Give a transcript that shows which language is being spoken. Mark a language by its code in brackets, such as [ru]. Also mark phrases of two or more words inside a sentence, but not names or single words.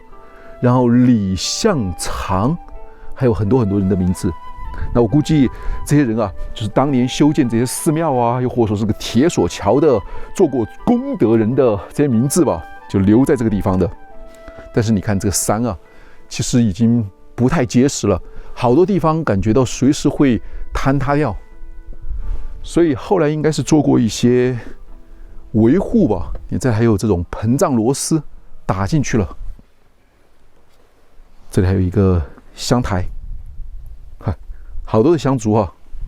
[zh] 然後李向長，還有很多很多人的名字。那我估計這些人啊，就是當年修建這些寺廟啊，又或者說是個鐵索橋的做過功德人的這些名字吧，就留在這個地方的。但是你看這個山啊，其實已經不太結實了。好多地方感覺到隨時會坍塌掉，所以後來應該是做過一些維護吧。你這還有這種膨脹螺絲打進去了。這裡還有一個香台，看好多的香燭啊！